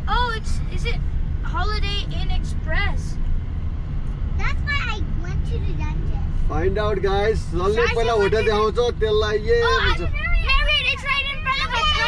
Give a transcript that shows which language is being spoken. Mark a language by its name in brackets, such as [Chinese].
[English] Oh, is it Holiday Inn Express? That's why I went to the dentist. Find out, guys. [Nepali] जसले पहिला hotel देखाउँछ त्यसलाई ये भन्छ [English] Marriott, it's right in front of us.